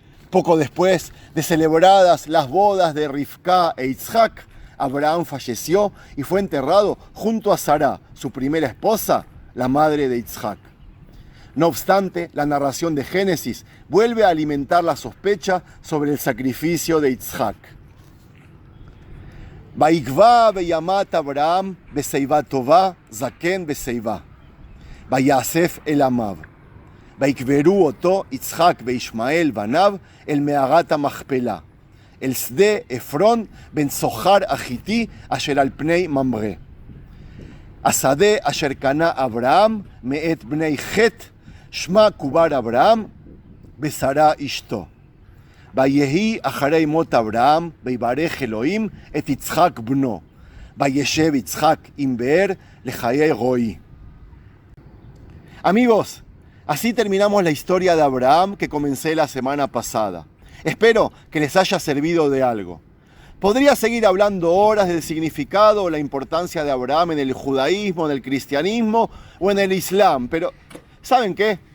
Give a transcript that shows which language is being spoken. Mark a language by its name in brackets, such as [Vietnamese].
[Spanish] Poco después de celebradas las bodas de Rivka e Isaac, Abraham falleció y fue enterrado junto a Sará, su primera esposa, la madre de Isaac. No obstante, la narración de Génesis vuelve a alimentar la sospecha sobre el sacrificio de Isaac. [Hebrew] ויקבע בימת אברהם בשיבה טובה, זקן בשיבה. ויאסף אל עמיו. ויקברו אותו יצחק וישמעאל בניו אל מערת המכפלה, אל שדה עפרון בן צוחר החיתי אשר על פני ממרא. השדה אשר קנה אברהם מאת בני חת, שמה קובר אברהם בשרה אשתו. ויהי אחרי מות אברהם, ויברך אלוהים את יצחק בנו. וישב יצחק עם באר לחיי רועי. [Spanish] Amigos, así terminamos la historia de Abraham que comencé la semana pasada. Espero que les haya servido de algo. Podría seguir hablando horas del significado o la importancia de Abraham en el judaísmo, en el cristianismo o en el islam, pero ¿saben qué?